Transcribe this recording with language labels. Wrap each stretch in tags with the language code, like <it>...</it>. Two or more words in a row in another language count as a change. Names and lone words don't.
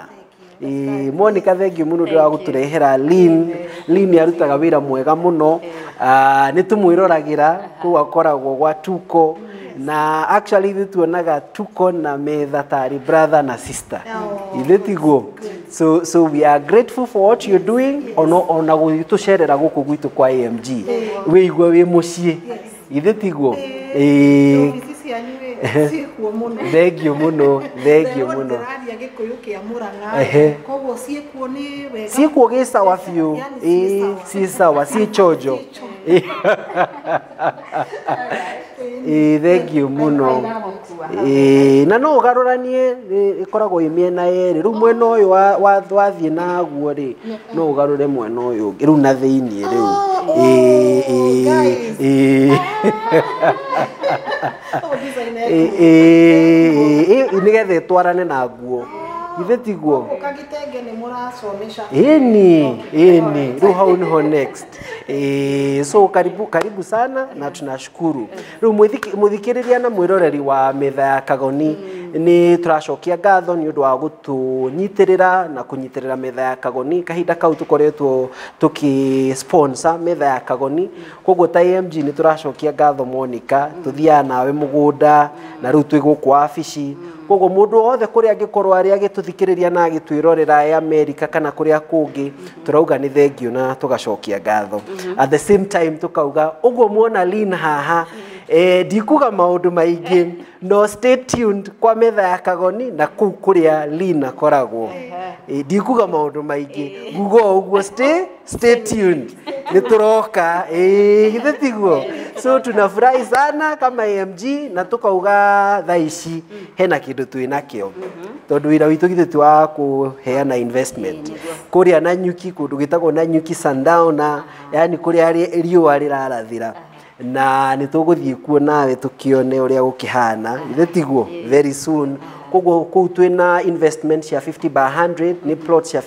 <ki>Monica</ki> <en>thank you</en> <ki>muno ndwa guturehera Lynn arutaga wira mwega muno ni tumwirораgira ku akoragwo gwa Tuko na actually ithu tuonaga Tuko na metha tari brother na sister ithe tiguo</ki> <en>so we are grateful for what you're doing</en> <ki>ona gutucerera guku gwitu kwa AMG we igwa we mucie ithe tiguo</ki> <en>Thank you</en> <ki>muno. Koguo ciekuo ni wega. Ciekuo gi sawa biu.</ki> <sw>Si sawa, si chojo.</sw> <en>Thank you muno.</en> <ki>Na no ugaruranie ikoragwo imiena yeri. Riu mwena uyu wathie na guo ri no ugarure mwena uyu. Riu na thiini riu. Nigethe twarane na guo ithe tiguo ukagitenge ni murasomesha riu hau niho next so</ki> <sw>karibu sana na tunashukuru</sw> <ki>riu muthikiriria na mwiroreri wa metha ya Kagoni ni turacokia ngatho ni undu wa gutunyitirira na kunyitirira metha ya Kagoni kahinda kau tukoretwo tuki sponsor metha ya Kagoni koguo ta AMG ni turacokia ngatho Monica tuthia nawe mugunda na riu twi guku afici koguo mundu othe kuria angikorwo ari agituthikiriria na agitwirorera America kana kuria kungi turauga ni</ki> <en>thank you</en> <ki>na tugacokia ngatho</ki> <en>at the same time</en> <ki>tukauga uguo muona Lynn haha ndikuga maundu maingi no</ki> <en>stay tuned</en> <ki>kwa metha ya Kagoni na kuu kuria Lynn akoragwo ndikuga maundu maingi gugo uguo stay tuned ni turoka githe tiguo</ki> <sw>so tunafurahi sana kama</sw> <ki>AMG na tukauga thaici hena kindu twinakio tondu wira witu githe twa kuheana investment kuria na nyuki kundu gitagwo na nyuki Sundown yani kuria riua rirarathira na nituguthie kuo nawe tukione uria gukihana ithe tiguo</ki> <en>very soon</en> <ki>koguo kuu twina investment ya 50 by 100 ni plots ya</ki>